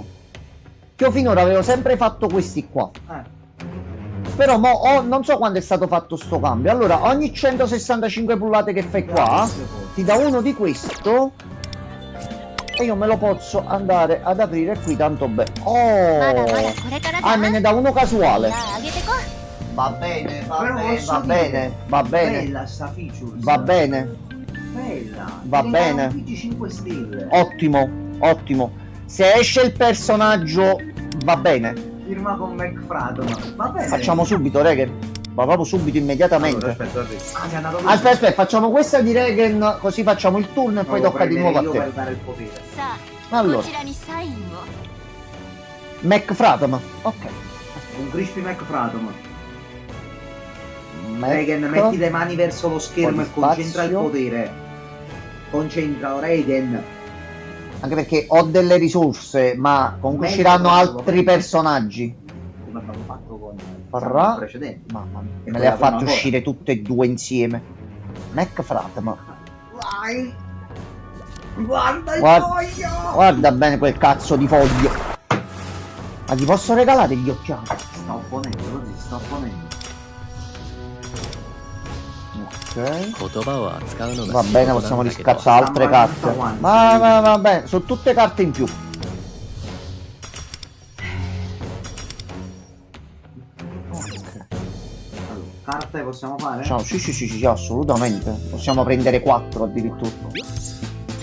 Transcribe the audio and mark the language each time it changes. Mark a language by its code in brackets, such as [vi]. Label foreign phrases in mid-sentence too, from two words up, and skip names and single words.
[it] Che io finora avevo sempre fatto questi qua. Però non so quando è stato fatto sto cambio. Allora, ogni 165 pullate che fai qua, ti dà uno di questo. E io me lo posso andare ad aprire qui tanto bene. [ja] まだまだ [it] Oh! [ja] これからじゃ [it] Ah, me ne dà uno casuale. [ja] じゃああげてこ [it] Va bene, Però posso dire, va bene, Bella sta feature. va bene, Bella. Va Ti bene. regalano tutti 5 stelle. ottimo, ottimo. Se esce il personaggio, va bene. Firma con McFradman. Va bene. Facciamo subito, Regen. Ma proprio subito, immediatamente. Allora, aspetta. Ah, sei andato così. Aspetta, facciamo questa di Regen, così facciamo il turno e poi Lo tocca di nuovo a prenderei io te. per dare il potere. [ja] うさあ [it] Allora, [ja] こちらにサインを [it] McFradman. Ok. Un Crispy McFradman. Mac- Regen, metti le mani verso lo schermo Un e po' di concentra il spazio. potere. Concentra, Regen. Anche perché ho delle risorse, ma comunque Meglio usciranno farlo, altri meglio. personaggi. Come abbiamo fatto con Parrà. il precedente. Mamma mia, E me poi le ha la prima fatte cosa. uscire tutte e due insieme. McFradman. Vai! Guarda il Guarda- foglio! Guarda bene quel cazzo di foglio. Ma ti posso regalare gli occhiali? Sta opponendo, così sta opponendo. Ok. [ja] 言葉を扱うのが [it] Va [ja] 仕 [it] bene, [ja] 事 [it] possiamo [ja] なんだけど [it] riscattare altre Stiamo carte. avanti. Va bene, sono tutte carte in più. Allora, carte possiamo fare? Ciao, sì, assolutamente. Possiamo prendere 4 addirittura. Ok,